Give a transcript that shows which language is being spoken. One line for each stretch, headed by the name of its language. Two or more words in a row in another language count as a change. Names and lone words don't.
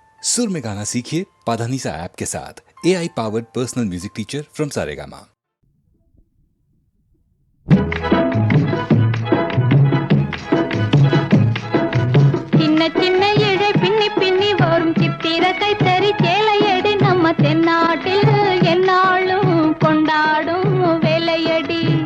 Hindi: सुर में गाना सीखिए पाधानीसा ऐप के साथ।
English: AI powered personal music teacher from
Hindi: सारेगामा।
Tamil: சின்ன சின்ன இழை பின்னி பின்னி வரும் சித்திர கைத்தறி சேலையடி நம்ம தென்னாட்டில் என்னாலும் கொண்டாடும் வேலையடி.